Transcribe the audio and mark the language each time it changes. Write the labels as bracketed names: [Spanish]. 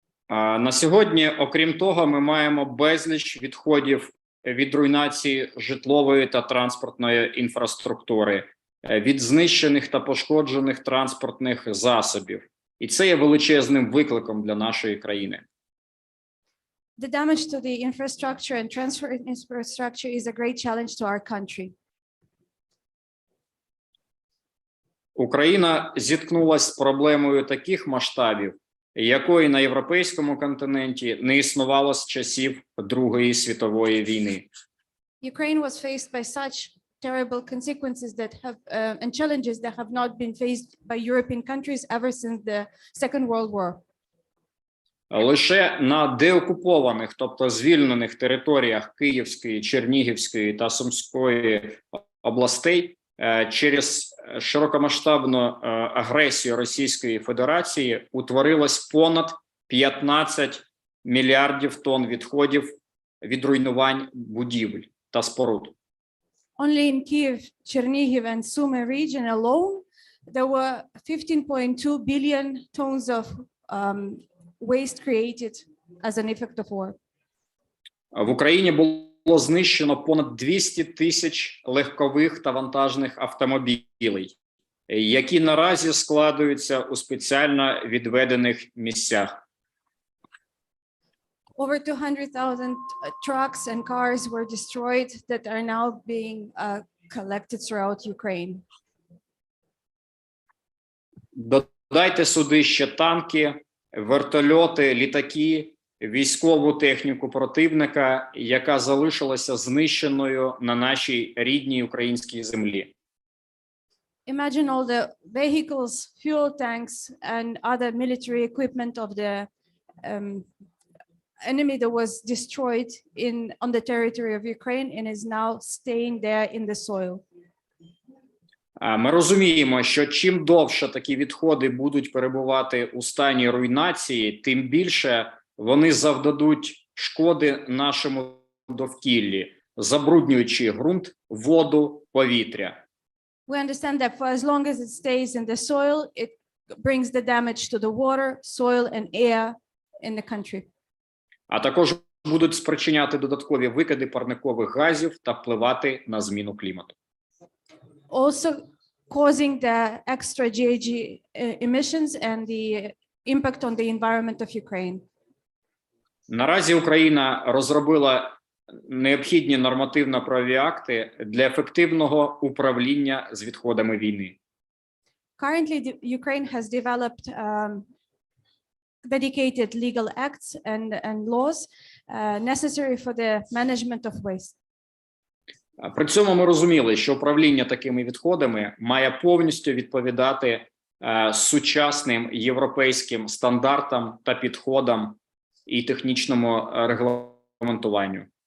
[Ukrainian] На сьогодні, окрім того, ми маємо безліч відходів від руйнації житлової та транспортної інфраструктури, від знищених та пошкоджених транспортних засобів. І це є величезним викликом для нашої країни. [English] The damage to the infrastructure and transport infrastructure is a great challenge to our country. [Ukrainian] Україна зіткнулася з проблемою таких масштабів, якої на європейському континенті не існувало з часів Другої світової війни. [English] Ukraine was faced by such terrible consequences that have and challenges that have not been faced by European countries ever since the Second World War. [Ukrainian] Лише на деокупованих, тобто звільнених територіях Київської, Чернігівської та Сумської областей через широкомасштабну агресію Російської Федерації утворилось понад 15 мільярдів тонн відходів від руйнувань будівель та споруд. [English] Only in Kyiv, Chernihiv, and Sumy region alone, there were 15.2 billion tons of waste created as an effect of war. [Ukrainian] В Україні було знищено понад 200 тисяч легкових та вантажних автомобілей, які наразі складуються у спеціально відведених місцях. [English] Over 200,000 trucks and cars were destroyed that are now being collected throughout Ukraine. [Ukrainian] Додайте сюди ще танки, вертольоти, літаки, військову техніку противника, яка залишилася знищеною на нашій рідній українській землі. [English] Imagine all the vehicles, fuel tanks, and other military equipment of the enemy that was destroyed on the territory of Ukraine and is now staying there in the soil. [Ukrainian] Ми розуміємо, що чим довше такі відходи будуть перебувати у стані руйнації, тим більше вони завдадуть шкоди нашому довкіллі, забруднюючи ґрунт, воду, повітря. [English] We understand that for as long as it stays in the soil, it brings the damage to the water, soil, and air in the country. [Ukrainian] А також будуть спричиняти додаткові викиди парникових газів та впливати на зміну клімату. [English] Also causing the extra GHG emissions and the impact on the environment of Ukraine. [Ukrainian] Наразі Україна розробила необхідні нормативно-правові акти для ефективного управління з відходами війни. [English] Currently, Ukraine has developed dedicated legal acts and laws necessary for the management of waste. [Ukrainian] При цьому ми розуміли, що управління такими відходами має повністю відповідати сучасним європейським стандартам та підходам і технічному регламентуванню.